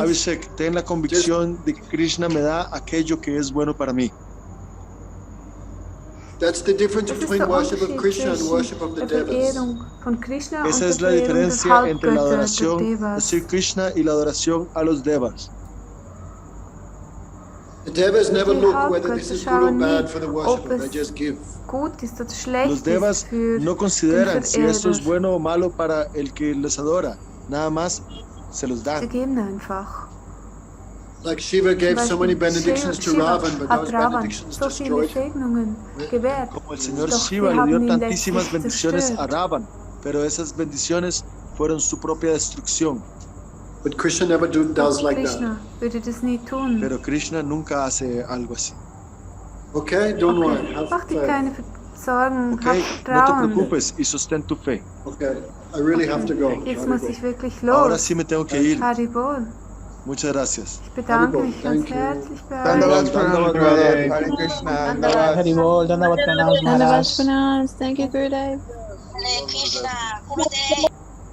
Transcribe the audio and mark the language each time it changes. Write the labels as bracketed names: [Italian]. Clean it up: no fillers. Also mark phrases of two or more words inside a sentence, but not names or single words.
[Spanish] Abhishek, ten la convicción de que Krishna me da aquello que es bueno para mí. [English] That's the difference [German] Das ist [English] between [German] der [English] worship of [German] Unterschied [English] Krishna and [German] zwischen [English] worship of the [German] der [English] devas. [German] Verehrung von Krishna [Spanish] Esa [German] und [Spanish] es la [German] der Verehrung der [Spanish] diferencia entre la [German] Halbgötter, der [Spanish] adoración a [German] Devas. [Spanish] Sri Krishna y la adoración a los devas. [English] The devas never [German] Die [English] look whether this is good or [German] Hauptgötter [English] bad [German] schauen [English] for the [German] nie, [English] worshipper, [German] ob [English] they [German] es [English] just give. [German] gut ist oder [Spanish] Los [German] schlecht [Spanish] devas [German] ist für [Spanish] no [German] den [Spanish] consideran si esto es [German] Verehrer. [Spanish] bueno o malo para el que les adora. Nada más se los [German] Sie [Spanish] dan. [German] geben einfach. [English] Like Shiva gave [German] Zum [English] so many [German] Beispiel [English] benedictions to [German] Shiva [English] Ravan, but [German] hat [English] those [German] Ravan [English] benedictions [German] so viele [English] destroyed him. [German] Segnungen gewährt. [Spanish] Como el señor [German] Doch [Spanish] Shiva [German] sie [Spanish] le dio [German] haben ihn [Spanish] tantísimas [German] letztlich [Spanish] bendiciones a [German] zerstört. [Spanish] Ravan, pero esas bendiciones fueron su propia destrucción. [English] But Krishna never does like that. [German] Krishna würde das nie tun. [Spanish] Pero Krishna nunca hace algo así. [English] Okay, don't worry. [German] Okay, [English] Have [German] mach dir [English] faith. [German] keine Sorgen, [Spanish] Ok, [German] hab [Spanish] no te [German] Vertrauen. [Spanish] preocupes y sostén tu fe. [English] Okay, I really have to go. [German] Jetzt [English] Gotta [German] muss [English] go. [German] ich wirklich [Spanish] Ahora [German] los. [Spanish] sí me tengo que ir. Haribol. Muchas gracias. [German] Ich bedanke [English] Haribol, [German] mich ganz [English] thank you. [German] herzlich bei euch. [Sanskrit] Dandavad pranam, Gurudev. Hare Krishna. Dandavad. Haribol, Dandavad Pranam Dandavad Maharaj. [English] Pranams. Thank you, Gurudev. [Sanskrit] Hare Krishna, Gurudev.